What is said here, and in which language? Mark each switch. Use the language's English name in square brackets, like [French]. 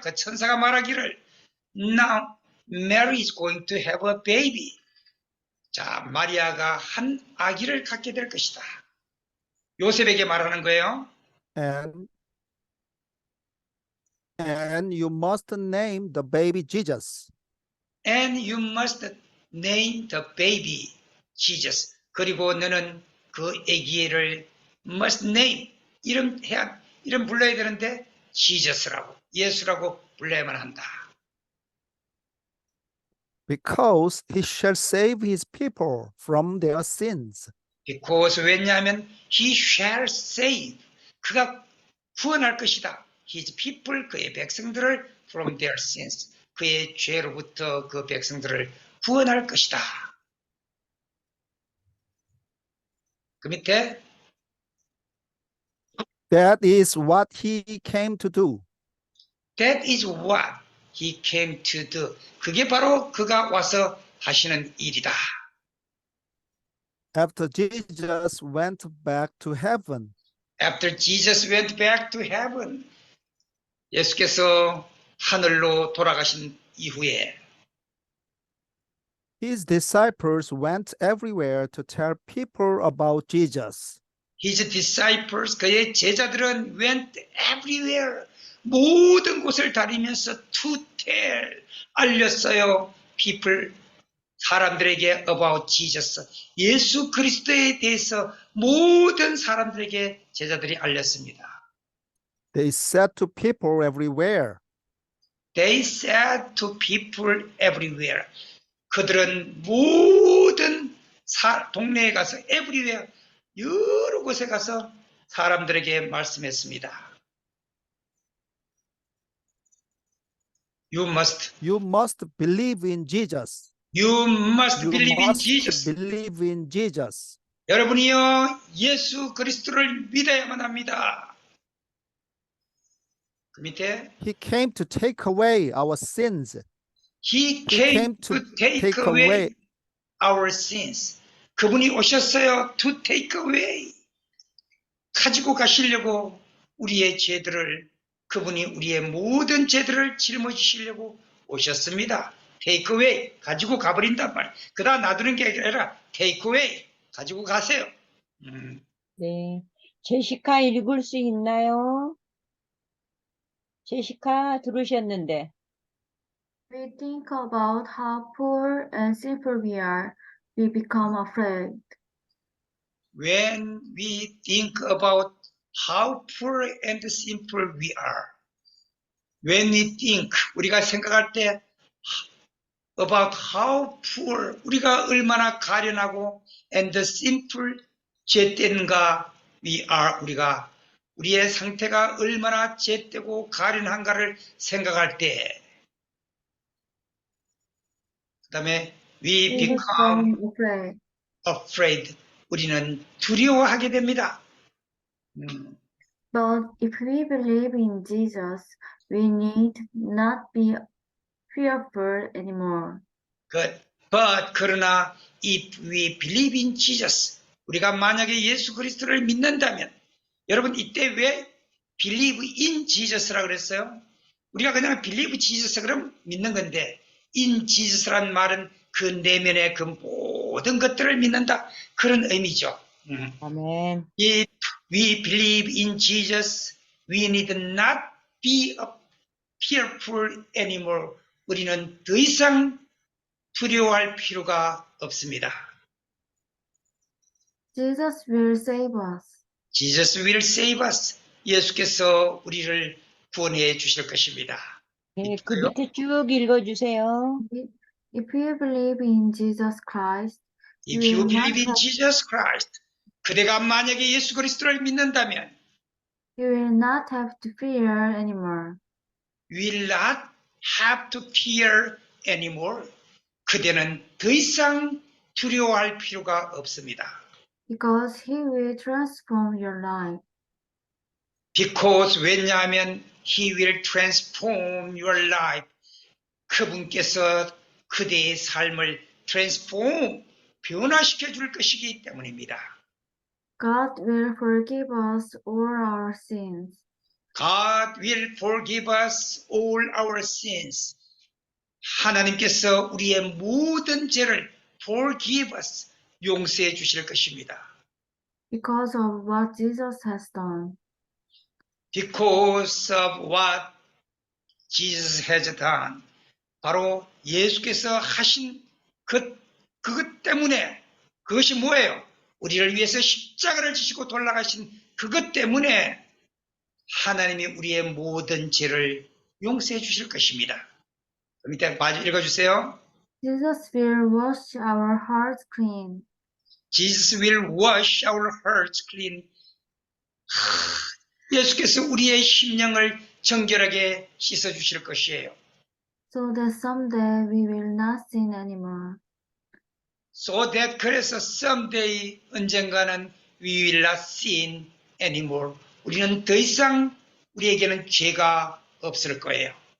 [Korean] 그 천사가 말하기를 [English] Now Mary is going to have a baby. [Korean] 자, 마리아가 한 아기를 갖게 될 것이다. 요셉에게 말하는 거예요. [English] And you must name the baby Jesus. And you must name the baby Jesus. [Korean] 그리고 너는 그 아기를 [English] must name, [Korean] 이름 불러야 되는데 Jesus라고, 예수라고 불러야만 한다. [English] Because he shall save his people from their sins. Because [Korean] 왜냐하면 [English] he shall save, [Korean] 그가 구원할 것이다. [English] His people, [Korean] 그의 백성들을 [English] from their sins, [Korean] 그의 죄로부터 그 백성들을 구원할 것이다. 그 밑에 [English] That is what he came to do. That is what he came to do. [Korean] 그게 바로 그가 와서 하시는 일이다. [English] After Jesus went back to heaven, After Jesus went back to heaven, [Korean] 예수께서 하늘로 돌아가신 이후에 [English] his disciples went everywhere to tell people about Jesus. His disciples, [Korean] 그의 제자들은 [English] went everywhere, [Korean] 모든 곳을 다니면서 [English] to tell, [Korean] 알렸어요. [English] people, [Korean] 사람들에게 [English] about Jesus, [Korean] 예수 그리스도에 대해서 모든 사람들에게 제자들이 알렸습니다. [English] They said to people everywhere, They said to people everywhere. [Korean] 그들은 모든 동네에 가서 [English] everywhere, [Korean] 여러 곳에 가서 사람들에게 말씀했습니다. [English] You must believe in Jesus. You must You believe in must Jesus. believe in Jesus. [Korean] 여러분이요, 예수 그리스도를 믿어야만 합니다. 그 밑에 [English] He came to take away our sins. He came to take away our sins. [Korean] 그분이 오셨어요. [English] To take away. [Korean] 가지고 가시려고 우리의 죄들을, 그분이 우리의 모든 죄들을 짊어지시려고 오셨습니다. [English] Take away. [Korean] 가지고 가버린단 말이에요. 그다 놔두는 게 아니라 [English] take away. [Korean] 가지고 가세요. 네. 제시카 읽을 수 있나요? 제시카 들으셨는데. [English] We think about how poor and simple we are, we become afraid. When we think about how poor and simple we are, when we think, [Korean] 우리가 생각할 때 [English] about how poor, [Korean] 우리가 얼마나 가련하고 [English] and simple, [Korean] 죄된가 [English] we are, [Korean] 우리의 상태가 얼마나 죄되고 가련한가를 생각할 때, 그 다음에 [English] we We become become afraid. afraid, [Korean] 우리는 두려워하게 됩니다. [English] But if we believe in Jesus, we need not be fearful anymore. But [Korean] 그러나 [English] if we believe in Jesus, [Korean] 우리가 만약에 예수 그리스도를 믿는다면, 여러분 이때 왜 [English] believe in Jesus [Korean] 라고 그랬어요? 우리가 그냥 [English] believe Jesus [Korean] 그럼 믿는 건데, [English] in Jesus [Korean] 란 말은 그 내면의 그 모든 것들을 믿는다, 그런 의미죠. 아멘. [English] If we believe in Jesus, we need not be fearful anymore. [Korean] 우리는 더 이상 두려워할 필요가 없습니다. [English] Jesus will save us. Jesus will save us. [Korean] 예수께서 우리를 구원해 주실 것입니다. 네, 그 밑에 쭉 읽어주세요. [English] If we believe in Jesus Christ, If you believe in Jesus Christ, [Korean] 그대가 만약에 예수 그리스도를 믿는다면, [English] you will not have to fear anymore. will not have to fear anymore. [Korean] 그대는 더 이상 두려워할 필요가 없습니다. [English] Because he will transform your life. Because [Korean] 왜냐하면 [English] He will transform your life. [Korean] 그분께서 그대의 삶을 [English] transform, [Korean] 변화시켜 줄 것이기 때문입니다. [English] God will forgive us all our sins. God will forgive us all our sins. [Korean] 하나님께서 우리의 모든 죄를 [English] forgive us, [Korean] 용서해 주실 것입니다. [English] Because of what Jesus has done. Because of what Jesus has done. [Korean] 바로 예수께서 하신 그것 때문에, 그것이 뭐예요? 우리를 위해서 십자가를 지시고 돌아가신 그것 때문에 하나님이 우리의 모든 죄를 용서해 주실 것입니다. 밑에 마저 읽어주세요. [English] Jesus will wash our hearts clean. Jesus will wash our hearts clean. [Korean] 예수께서 우리의 심령을 정결하게 씻어 주실 것이에요. [English] So that someday we will not sin anymore. So that [Korean] 그래서 [English] someday [Korean] 언젠가는 [English] we will not sin anymore. [Korean] 우리는 더 이상 우리에게는 죄가 없을 거예요.